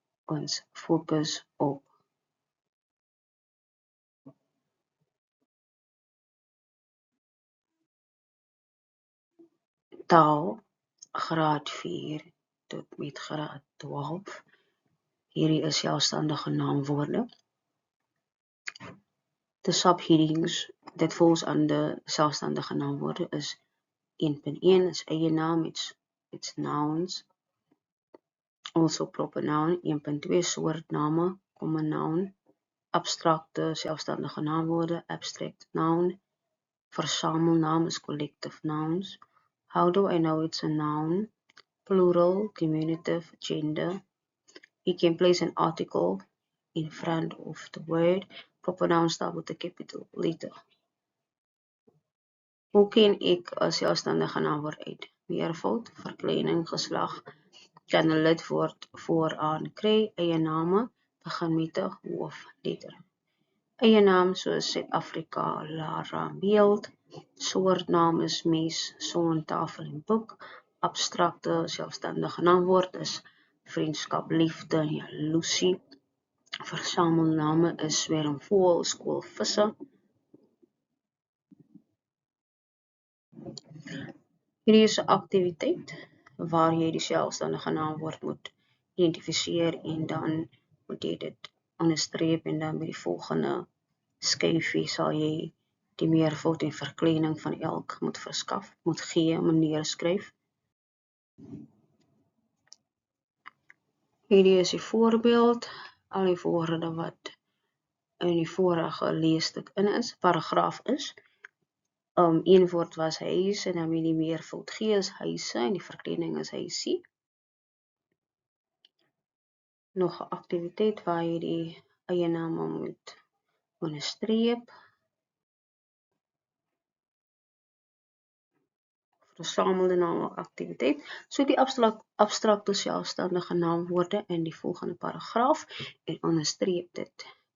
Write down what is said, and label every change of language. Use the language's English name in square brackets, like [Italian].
[Afrikaans] Ons fokus op taal, graad 4 tot met graad 12. Hierdie is selfstandige naamwoorde. [English] The subheadings that falls under selfstandige naamwoorde is 1.1 is eie naam, it's nouns, also proper noun. [Afrikaans] 1.2 soortname, common noun, abstrakte selfstandige naamwoorde, abstract noun. [English] Versamelnaam is collective nouns. How do I know it's a noun? Plural, diminutive, gender. You can place an article in front of the word. Proper noun start with a capital letter. [Afrikaans] Hoe ken ek 'n selfstandige naamwoord uit? Meervoud, verkleining, geslag, kan 'n lidwoord vooraan kry. Eie name begin met 'n hoofletter. Eie naam soos Suid-Afrika, Lara, beeld. Soortnaam is mes, son, tafel en boek. Abstrakte selfstandige naamwoord is vriendskap, liefde, jaloesie. Versamelname is swermvoël, skool, visse. Hierdie is 'n aktiwiteit waar jy die selfstandige naamwoord moet identifiseer en dan moet jy dit onderstreep en dan by die volgende skyfie sal jy die meervoud en verkleining van elk moet verskaf, moet gee, neerskryf. Hierdie is die voorbeeld, al die woorde wat in die vorige leesstuk in is, paragraaf is. Een woord was huis en dan met die meervoud gee is huise en die verkleining is huisie. Nog 'n aktiwiteit waar jy die eie name moet onderstreep. Versamelde name aktiwiteit. So die abstrakte selfstandige naamwoorde in die volgende paragraaf en onderstreep dit.